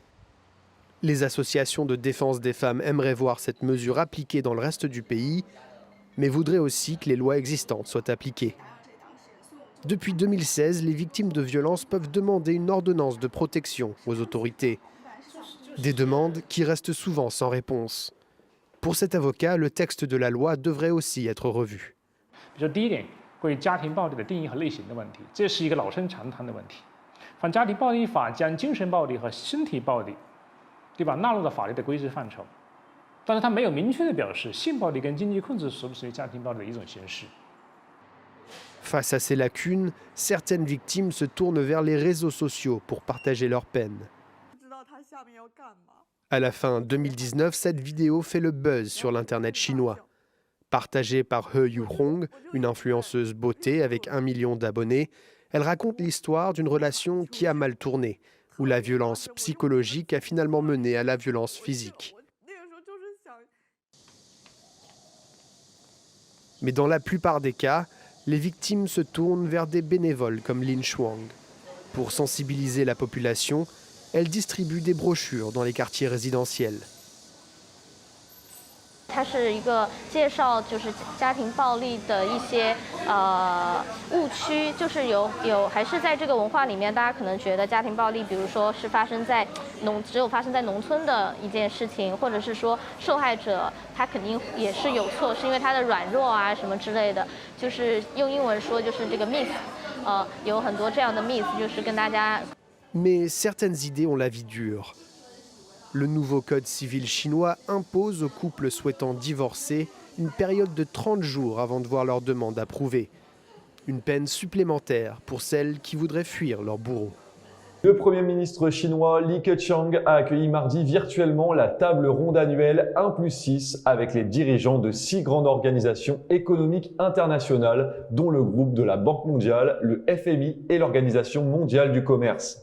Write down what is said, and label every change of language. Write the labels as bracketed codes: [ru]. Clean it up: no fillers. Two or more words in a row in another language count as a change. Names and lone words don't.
[fr] Les associations de défense des femmes aimeraient voir cette mesure appliquée dans le reste du pays, mais voudraient aussi que les lois existantes soient appliquées. Depuis 2016, les victimes de violences peuvent demander une ordonnance de protection aux autorités. Des demandes qui restent souvent sans réponse. Pour cet avocat, le texte de la loi devrait aussi être revu. [zh] 关于家庭暴力的定义和类型的问题，这是一个老生常谈的问题。反家庭暴力法将精神暴力和身体暴力，对吧，纳入了法律的规制范畴，但是它没有明确的表示性暴力跟经济控制属不属于家庭暴力的一种形式。 [fr] Face à ces lacunes, certaines victimes se tournent vers les réseaux sociaux pour partager leur peine. À la fin 2019, cette vidéo fait le buzz sur l'internet chinois. Partagée par He Yuhong, une influenceuse beauté avec 1 million d'abonnés, elle raconte l'histoire d'une relation qui a mal tourné, où la violence psychologique a finalement mené à la violence physique. Mais dans la plupart des cas, les victimes se tournent vers des bénévoles comme Lin Shuang. Pour sensibiliser la population, elle distribue des brochures dans les quartiers résidentiels. [zh] 它是一个介绍家庭暴力的一些误区，就是还是在这个文化里面，大家可能觉得家庭暴力，比如说是只有发生在农村的一件事情，或者是说受害者他肯定也是有错，是因为他的软弱啊什么之类的，就是用英文说就是这个 myth， 有很多这样的 myth， 就是跟大家。 [fr] Mais certaines idées ont la vie dure. Le nouveau code civil chinois impose aux couples souhaitant divorcer une période de 30 jours avant de voir leur demande approuvée. Une peine supplémentaire pour celles qui voudraient fuir leur bourreau. Le Premier ministre chinois Li Keqiang a accueilli mardi virtuellement la table ronde annuelle 1+6 avec les dirigeants de 6 grandes organisations économiques internationales, dont le groupe de la Banque mondiale, le FMI et l'Organisation mondiale du commerce.